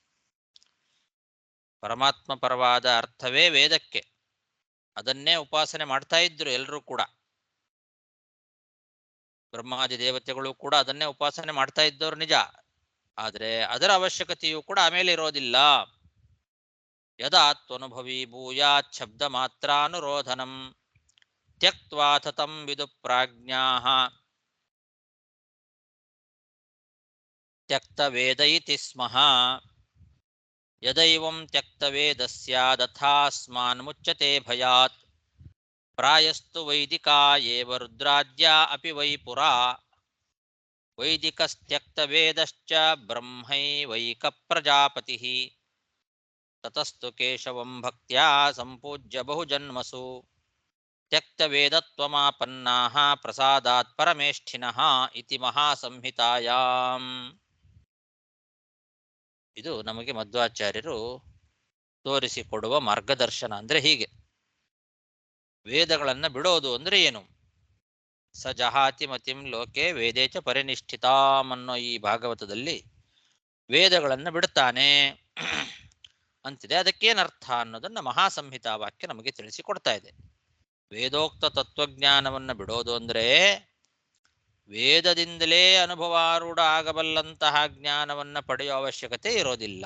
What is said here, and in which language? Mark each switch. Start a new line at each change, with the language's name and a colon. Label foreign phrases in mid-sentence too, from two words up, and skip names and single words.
Kannada: ಪರಮಾತ್ಮ ಪರವಾದ ಅರ್ಥವೇ ವೇದಕ್ಕೆ, ಅದನ್ನೇ ಉಪಾಸನೆ ಮಾಡ್ತಾ ಇದ್ರು ಎಲ್ಲರೂ ಕೂಡ. ಬ್ರಹ್ಮಾದಿ ದೇವತೆಗಳು ಕೂಡ ಅದನ್ನೇ ಉಪಾಸನೆ ಮಾಡ್ತಾ ಇದ್ದವರು ನಿಜ. ಆದರೆ ಅದರ ಅವಶ್ಯಕತೆಯೂ ಕೂಡ ಆಮೇಲೆ ಇರೋದಿಲ್ಲ.
Sanskrit: ಯದಾ ತ್ವನುಭವಿ ಭೂಯಾತ್ ಶಬ್ದ ಮಾತ್ರಾನುರೋಧನಂ ತ್ಯಕ್ತ್ವಾ ತತಂ ವಿದು ಪ್ರಾಜ್ಞಾಃ ತ್ಯಕ್ತವೇದ ಇತಿ ಸ್ಮಃ ಯದೈವಂ ತ್ಯಕ್ತವೇದಸ್ಯಾದಥಾಸ್ಮಾನ್ ಮುಚ್ಯತೆ ಭಯಾತ್ ಪ್ರಾಯಸ್ತು ವೈದಿಕಾ ಏವ ರುದ್ರಾದ್ಯಾ ಅಪಿ ವೈ ಪುರಾ ವೈದಿಕಸ್ತ್ಯಕ್ತವೇದಶ್ಚ ಬ್ರಹ್ಮೈವೈಕ ಪ್ರಜಾಪತಿಃ ತತಸ್ತು ಕೇಶವಂ ಭಕ್ತ್ಯಾ ಸಂಪೂಜ್ಯ ಬಹುಜನ್ಮಸು ತ್ಯಕ್ತವೇದತ್ವಮಾಪನ್ನಾಃ ಪ್ರಸಾದಾತ್ ಪರಮೇಷ್ಠಿನಃ ಇತಿ ಮಹಾಸಂಹಿತಾಯಾಂ.
Kannada: ಇದು ನಮಗೆ ಮಧ್ವಾಚಾರ್ಯರು ತೋರಿಸಿಕೊಡುವ ಮಾರ್ಗದರ್ಶನ. ಅಂದ್ರೆ ಹೀಗೆ ವೇದಗಳನ್ನ ಬಿಡೋದು ಅಂದ್ರೆ ಏನು?
Sanskrit: ಸ ಜಹಾತಿ ಮತಿಂ ಲೋಕೆ ವೇದೇಚ ಪರಿನಿಷ್ಠಿತಾಂ
Kannada: ಅನ್ನೋ ಈ ಭಾಗವತದಲ್ಲಿ ವೇದಗಳನ್ನ ಬಿಡ್ತಾನೆ ಅಂತಿದೆ. ಅದಕ್ಕೇನರ್ಥ ಅನ್ನೋದನ್ನ ಮಹಾಸಂಹಿತಾ ವಾಕ್ಯ ನಮಗೆ ತಿಳಿಸಿಕೊಡ್ತಾ ಇದೆ. ವೇದೋಕ್ತ ತತ್ವಜ್ಞಾನವನ್ನು ಬಿಡೋದು ಅಂದ್ರೆ ವೇದದಿಂದಲೇ ಅನುಭವಾರೂಢ ಆಗಬಲ್ಲಂತಹ ಜ್ಞಾನವನ್ನ ಪಡೆಯುವ ಅವಶ್ಯಕತೆ ಇರೋದಿಲ್ಲ.